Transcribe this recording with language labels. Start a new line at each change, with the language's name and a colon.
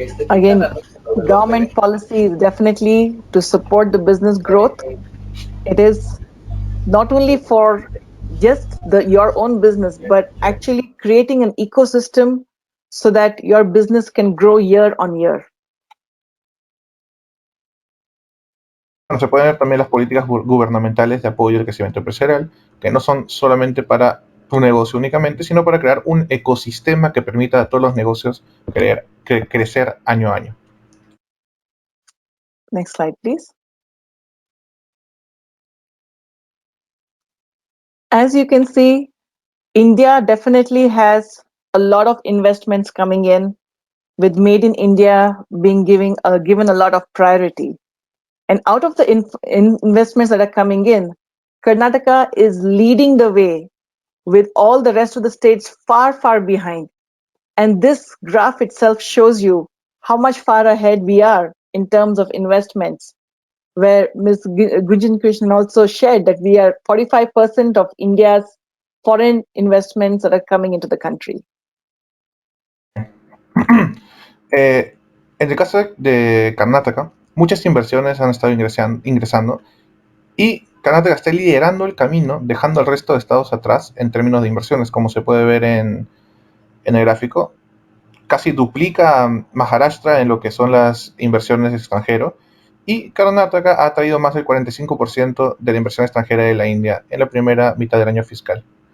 English: Again, government policy is definitely to support the business growth. It is not only for just your own business, but actually creating an ecosystem so that your business can grow year on year.
Spanish: Bueno, se pueden ver también las políticas gubernamentales de apoyo al crecimiento empresarial, que no son solamente para tu negocio únicamente, sino para crear un ecosistema que permita a todos los negocios crecer año a año.
English: Next slide, please. As you can see, India definitely has a lot of investments coming in, with Made in India being given a lot of priority. And out of the investments that are coming in, Karnataka is leading the way, with all the rest of the states far, far behind. And this graph itself shows you how much far ahead we are in terms of investments, where Ms. Gunjan Krishnan also shared that we are 45% of India's foreign investments that are coming into the country.
Spanish: En el caso de Karnataka, muchas inversiones han estado ingresando y Karnataka está liderando el camino, dejando al resto de estados atrás en términos de inversiones, como se puede ver en el gráfico. Casi duplica a Maharashtra en lo que son las inversiones extranjeras, y Karnataka ha traído más del 45% de la inversión extranjera de la India en la primera mitad del año fiscal.